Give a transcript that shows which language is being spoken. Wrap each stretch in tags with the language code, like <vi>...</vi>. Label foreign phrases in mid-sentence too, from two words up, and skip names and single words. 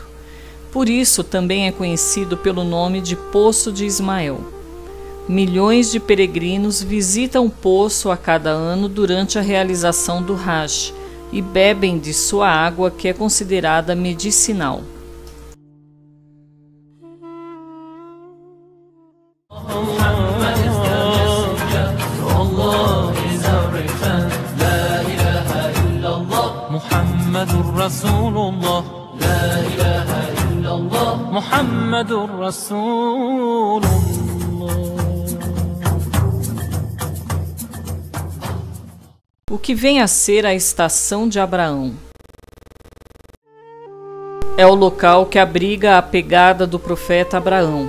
<pt>Por isso também é conhecido pelo nome de Poço de Ismael. Milhões de peregrinos visitam o poço a cada ano durante a realização do Hajj e bebem de sua água, que é considerada medicinal.</pt> <ar>محمد رسول الله، لا إله إلا الله، محمد رسول الله.</ar> <pt>O que vem a ser a estação de Abraão? É o local que abriga a pegada do profeta Abraão.</pt>